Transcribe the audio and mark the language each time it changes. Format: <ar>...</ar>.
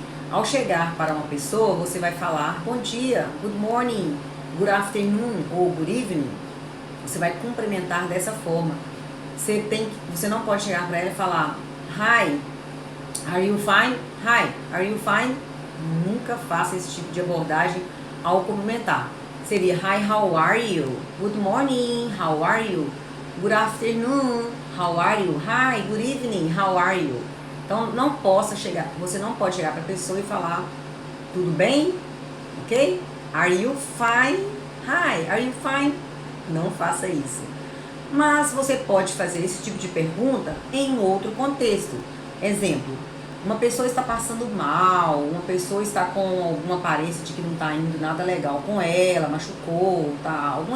<pt>Ao chegar para uma pessoa, você vai falar bom dia, good morning, good afternoon ou good evening. Você vai cumprimentar dessa forma. Você não pode chegar para ela e falar hi, are you fine? Hi, are you fine? Nunca faça esse tipo de abordagem ao cumprimentar.</pt> <en>Seria hi, how are you? Good morning, how are you? Good afternoon, how are you? Hi, good evening, how are you?</en> <pt>Então você não pode chegar para a pessoa e falar tudo bem?</pt> <en>Ok? Are you fine? Hi, are you fine? Não faça isso.</en> <pt>Mas você pode fazer esse tipo de pergunta em outro contexto. Exemplo, uma pessoa está passando mal, uma pessoa está com alguma aparência de que não está indo nada legal com ela, machucou, tá?</pt>